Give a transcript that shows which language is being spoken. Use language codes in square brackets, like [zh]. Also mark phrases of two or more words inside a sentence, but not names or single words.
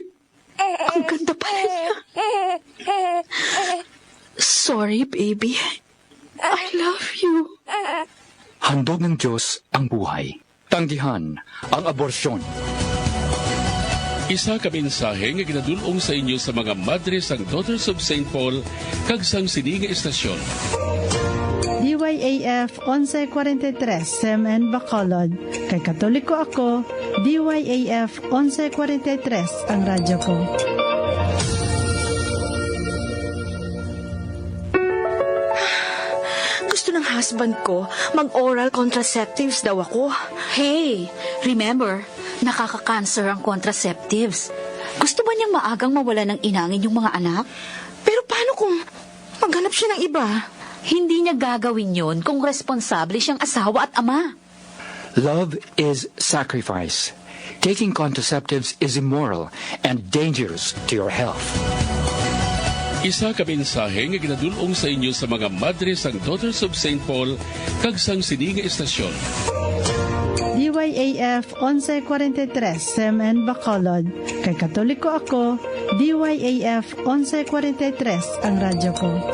[tl] Ang ganda pala niya. [en] Sorry, baby. I love you. [tl] Handog ng Diyos ang buhay. Tanggihan ang aborsyon. [hil] Isa ka mensahe nga ginadulong sa inyo sa mga madre sang Daughters of St. Paul kag sang Sininga Estasyon. DYAF 1143 CMN Bacolod. Kay Katoliko ako, DYAF 1143 ang radyo ko. [tl] Gusto husband ko, mag- [en] oral contraceptives [tl] daw ako. [en] Hey, remember, [tl] nakaka-cancer ang contraceptives. Gusto ba niyang maagang mawala ng inangin yung mga anak? Pero paano kung maghanap siya ng iba? Hindi niya gagawin yun kung responsable siyang asawa at ama. [en] Love is sacrifice. Taking contraceptives is immoral and dangerous to your health. [hil] Isa ka mensahe nga ginadulong sa inyo sa mga madre sang Daughters of St. Paul kag sang sininga estasyon. DYAF 1143 SMN Bacolod. Kay Katoliko ako, DYAF 1143 ang radyo ko.